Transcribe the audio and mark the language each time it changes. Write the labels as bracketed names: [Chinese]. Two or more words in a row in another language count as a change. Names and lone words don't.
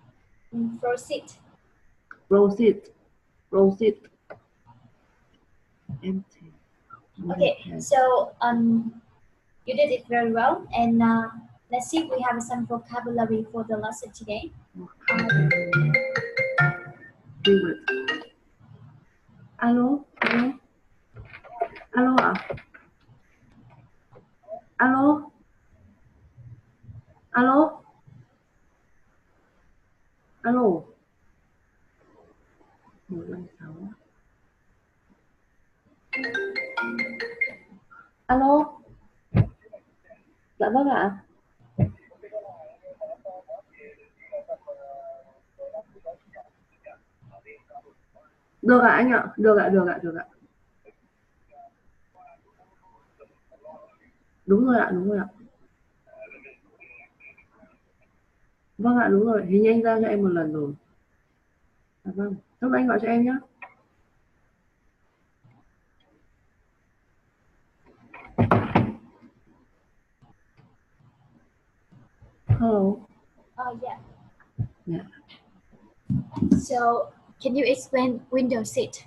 [English] Proceed. Empty. Okay, so you did it very well, and let's see if we have some vocabulary for the lesson today. Keyword. [Vietnamese] Alo, alo, alo ạ. Alo, alo, alo. 156. Alo. Dạ vâng ạ. Được ạ anh ạ. Được ạ, được ạ, được ạ. Đúng rồi ạ, đúng rồi ạ. Vâng ạ, đúng rồi. Hình như anh ra cho em một lần rồi. Dạ vâng. Lúc anh gọi cho em nhé. [English] Hello. Yeah. Yeah. So, can you explain window seat?